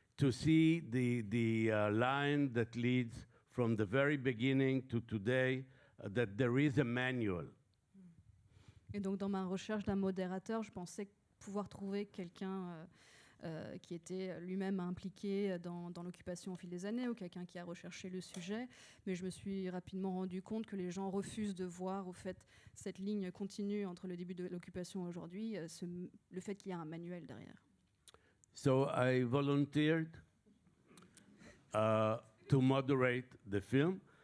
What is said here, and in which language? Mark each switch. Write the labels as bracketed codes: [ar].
[en] see the line that leads from the very beginning to today, that there is a manual. [fr] Et donc dans ma recherche d'un modérateur, je pensais pouvoir trouver quelqu'un qui était lui-même impliqué dans l'occupation au fil des années, ou quelqu'un qui a recherché le sujet, mais je me suis rapidement rendu compte que les gens refusent de voir au fait cette ligne continue entre le début de l'occupation et aujourd'hui, le fait qu'il y a un manuel derrière. [en] So I volunteered to moderate the film.